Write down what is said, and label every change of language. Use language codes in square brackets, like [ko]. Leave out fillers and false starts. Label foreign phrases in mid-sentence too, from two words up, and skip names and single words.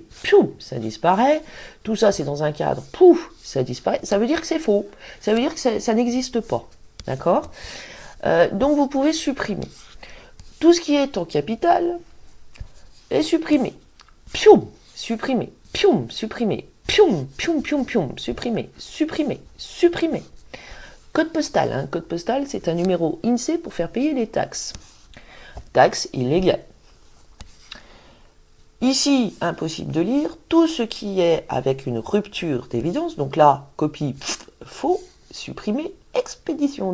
[fr] Piou, ça disparaît. Tout ça c'est dans un cadre. Pouf, ça disparaît. Ça veut dire que c'est faux. Ça veut dire que ça n'existe pas. D'accord ? Donc vous pouvez supprimer. Tout ce qui est en capital est supprimé. Piou, supprimé. Pium, supprimé. Pium, pium, pium, pium, supprimé. Supprimé. Supprimé. Code postal. Code postal, c'est un numéro INSEE pour faire payer les taxes. Taxe illégale. Ici, impossible de lire, tout ce qui est avec une rupture d'évidence, donc là, copie, faux, supprimer, expédition.